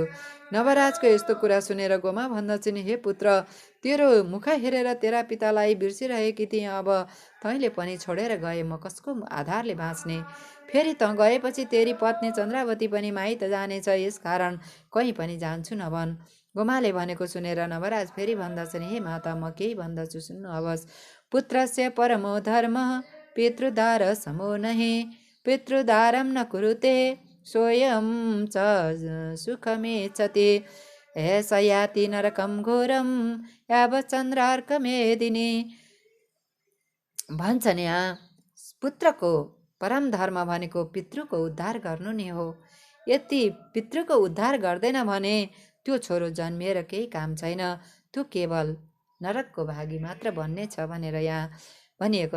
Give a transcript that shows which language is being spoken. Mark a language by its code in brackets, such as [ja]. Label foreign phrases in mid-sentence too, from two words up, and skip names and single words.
[ne] नवराजको यस्तो कुरा सुनेर गोमा भन्दछन्, हे पुत्र, तेरो मुख हेरेर तेरा पितालाई बिर्सिरहेकी थिएँ, अब तैँले पनि छोडेर गए म कसको आधारले बाँच्ने। फेरि त गएपछि तेरी पत्नी चन्द्रावती पनि माइत जानेछ, यसकारण कहीँ पनि जान्छु नभन्। गोमाले भनेको सुनेर नवराज फेरि भन्दछन्, हे माता, म केही भन्दछु, सुन्नुहोस्। [sa] पुत्रस्य परमो धर्मः पितृदार समो नहि, पितृदारं न कुरुते स्वयं च सुखमेच्छति, एष याति नरकं घोरं यावच्चन्द्रार्कमेदिनी। [ne] भन्छन्, यहाँ पुत्रको परम धर्म भनेको पितृको उद्धार गर्नु नै हो। यदि पितृको उद्धार गर्दैन भने त्यो छोरो जन्मिएर केही काम छैन, त्यो केवल नरकको भागी मात्र बन्ने छ भनेर यहाँ भनिएको।